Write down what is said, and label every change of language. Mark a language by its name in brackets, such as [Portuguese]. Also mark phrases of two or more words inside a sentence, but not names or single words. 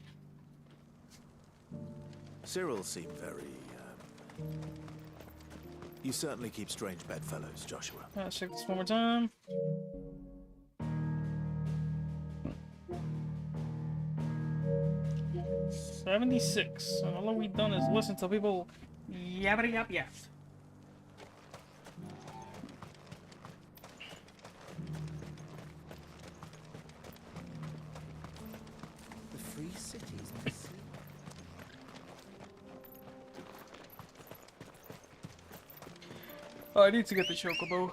[English] Cyril seemed very, You certainly keep strange bedfellows, Joshua. Let's check this one more time. $76. And all we've done is listen to people yabbity yap yap. The free cities of the sea. Oh, I need to get the chocobo.